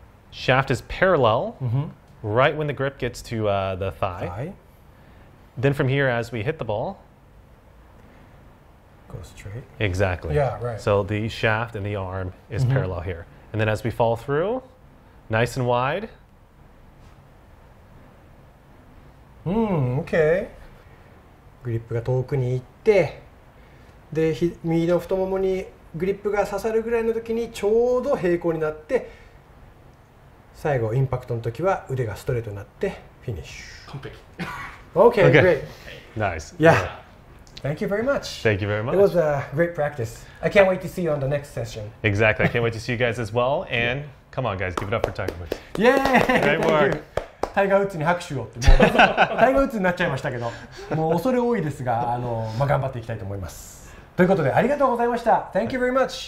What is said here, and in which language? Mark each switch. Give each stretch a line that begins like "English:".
English: Shaft is parallel, right when the grip gets to the thigh. Then from here, as we hit the ball, go straight. Exactly. Yeah, right. So the shaft and the arm is parallel here. And then as we fall through, nice and wide. Okay.
Japanese: グリップが遠くに行って、で右の太ももにグリップが刺さるぐらいの時にちょうど平行になって、最後インパクトの時は腕がストレートになってフィニッシュ。完璧。
English: Okay, great. Nice. Yeah. Thank you very much. Thank you very much. It was a great practice. I can't wait to see you on the next session. Exactly. I can't wait to see you guys as well. And come on, guys, give it up for Tiger Woods. Yay! Great work.
Japanese: タイガー・ウッズに拍手をってもうタイガー・ウッズになっちゃいましたけど、もう恐れ多いですが、頑張っていきたいと思います。ということでありがとうございました。
English: Thank you very much.